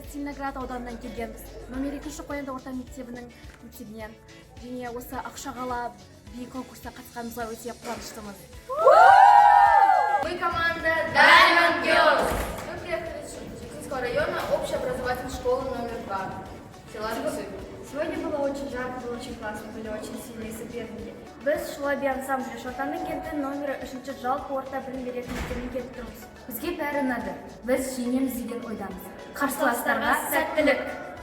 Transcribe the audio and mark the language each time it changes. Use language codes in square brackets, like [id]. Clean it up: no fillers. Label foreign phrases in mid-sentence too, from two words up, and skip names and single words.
[kk] Целиноград ауданынан келгенбіз. Номер 2 Қоянды орта мектебінен және осы Ақшағала би конкурсына қатысқанымызға өте қуаныштымыз. [ru] Мы команда Diamond Girls. Мы приехали из Шептицкого района общеобразовательной школы номер 2. Села Жусы. Сегодня было очень жарко, было очень классно, были очень сильные соперники. [kk] Біз Шулаби ансамблі Шортанды кенті номері 3 жалпы орта білім беретін мектебіне келіп тұрмыз. Бізге бәрі ұнады. Біз жеңеміз деген ойдамыз. Қарсыластарға сәттілік!